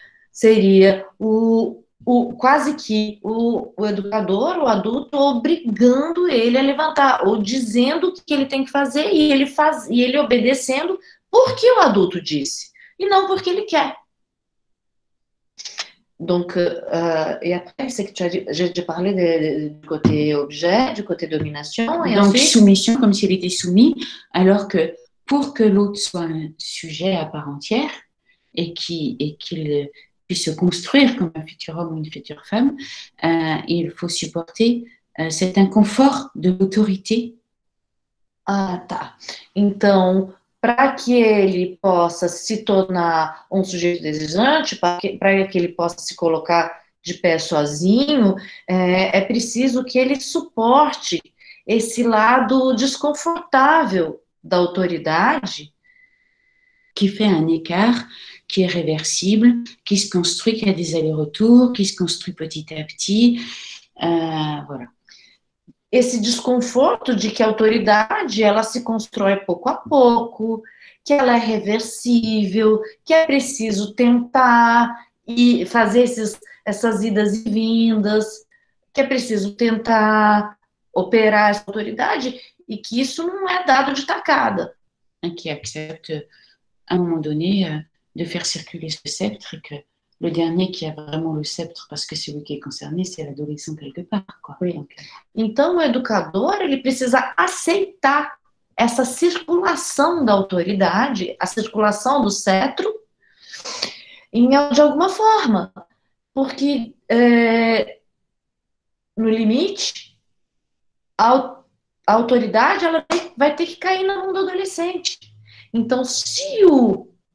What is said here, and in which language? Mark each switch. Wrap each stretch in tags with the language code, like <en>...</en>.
<pt>Seria quase que o educador, o adulto, obrigando ele a levantar, ou dizendo o que ele tem que fazer, e ele obedecendo porque o adulto disse, e não porque ele quer.</pt> <fr>Donc, et après, c'est que j'ai parlé du côté objet, du côté domination. Et donc, ensuite... soumission, comme s'il était soumis, alors que pour que l'autre soit un sujet à part entière et qu'il puisse se construire comme un futur homme ou une future femme, il faut supporter cet inconfort de l'autorité.</fr> <pt>Ah, tá. Então, para que ele possa se tornar um sujeito desejante, para que ele possa se colocar de pé sozinho, é preciso que ele suporte esse lado desconfortável da autoridade,</pt> <fr>qui fait un écart, qui est réversible, qui se construit, qui a des allers-retours, qui se construit petit à petit, voilà.</fr> <pt>Esse desconforto de que a autoridade, ela se constrói pouco a pouco, que ela é reversível, que é preciso tentar e fazer essas idas e vindas, que é preciso tentar operar essa autoridade e que isso não é dado de tacada.</pt> <fr>Qui accepte, à un moment donné, de faire circuler ce sceptre, que le dernier qui a vraiment le sceptre, parce que celui qui est concerné, c'est l'adolescent quelque part, quoi. Oui.</fr> <pt>Então, o educador, ele precisa aceitar essa circulação da autoridade, a circulação do cetro, de alguma forma. Porque, no limite, a autoridade ela vai ter que cair na mão do adolescente. Então, se o</pt>